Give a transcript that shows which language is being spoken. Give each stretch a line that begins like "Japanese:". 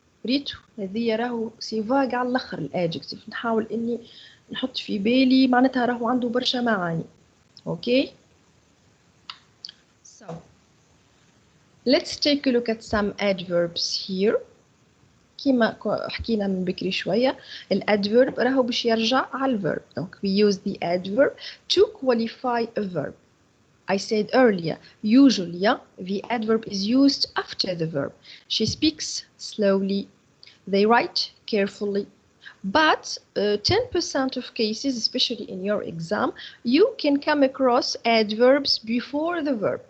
Arabic: ريتو هذه راهو سيفاق على الآخر الادجكتيف. نحاول إني نحط في بالي معناتها راهو عنده برشا معاني.
English: Okay. So. Let's take a look at some adverbs here.
Arabic: كما حكينا من بكري شوية الادverb راهو باش يرجع على الverb.
French: Donc
English: we use the adverb to qualify a verb. I said earlier, usually the adverb is used after the verb. She speaks slowly. They write carefully. But 10% of cases, especially in your exam, you can come across adverbs before the verb.